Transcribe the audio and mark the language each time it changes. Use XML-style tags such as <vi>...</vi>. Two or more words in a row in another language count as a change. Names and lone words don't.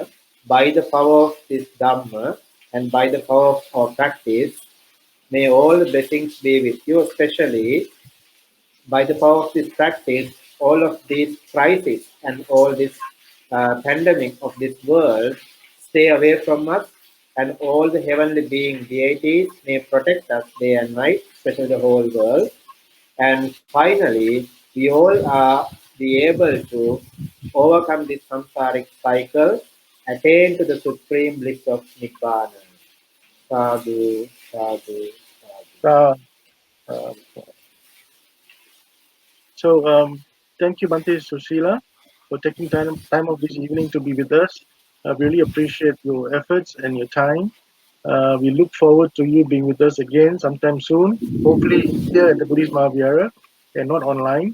<en>By the power of this Dhamma and by the power of our practice, may all the blessings be with you, especially by the power of this practice, all of these crises and all this pandemic of this world stay away from us, and all the heavenly being deities may protect us day and night, especially the whole world. And finally, we all are be able to overcome this samsaric cycle, attain to the supreme bliss of Nibbana.</en> <pi>Sadhu, sadhu, sadhu.</pi> <en>Uh, uh, so thank you, Bhante Suseela, for taking time of this evening to be with us. I really appreciate your efforts and your time. We look forward to you being with us again sometime soon, hopefully here at the Buddhist Mahavihara and not online.</en>